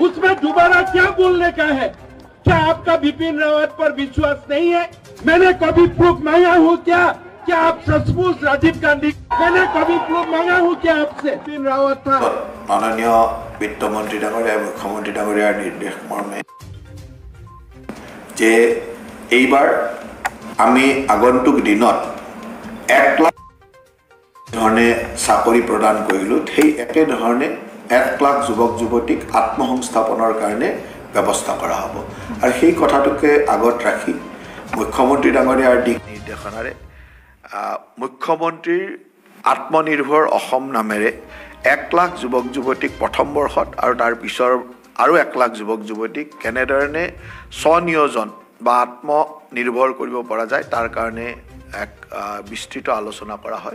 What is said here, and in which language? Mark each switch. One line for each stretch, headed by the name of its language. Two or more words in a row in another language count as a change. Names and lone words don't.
Hindi: उसमें दोबारा क्या बोलने का है? क्या आपका बिपिन रावत पर विश्वास नहीं है? मैंने कभी प्रूफ मांगा हूँ क्या? क्या आप सचमुच राजीव गांधी? मैंने कभी प्रूफ मांगा हूँ क्या आपसे? बिपिन रावत था।
Assamese: মাননীয় বিত্ত মন্ত্ৰী ডাঙৰীয়া, মুখ্যমন্ত্ৰী ডাঙৰীয়াৰ নিৰ্দেশ মৰ্মে যে এইবাৰ আমি আগন্তুক দিনত 1 লাখ ধৰণে চাকৰি প্ৰদান কৰিলো। সেই একে ধৰণে 1 লাখ যুৱক যুৱতীক আত্মসংস্থাপনৰ কাৰণে ব্যৱস্থা কৰা হ'ব। আৰু সেই কথাটোকে আগত ৰাখি মুখ্যমন্ত্ৰী ডাঙৰীয়াৰ দিক নিৰ্দেশনাৰে মুখ্যমন্ত্ৰীৰ আত্মনিৰ্ভৰ অসম নামেৰে 1 লাখ যুৱক যুৱতীক প্ৰথম বৰ্ষত আৰু তাৰ পিছৰ আৰু 1 লাখ যুৱক যুৱতীক কেনেধৰণে স্বনিয়োজন বা আত্মনিৰ্ভৰ কৰিব পৰা যায় তাৰ কাৰণে এক বিস্তৃত আলোচনা কৰা হয়।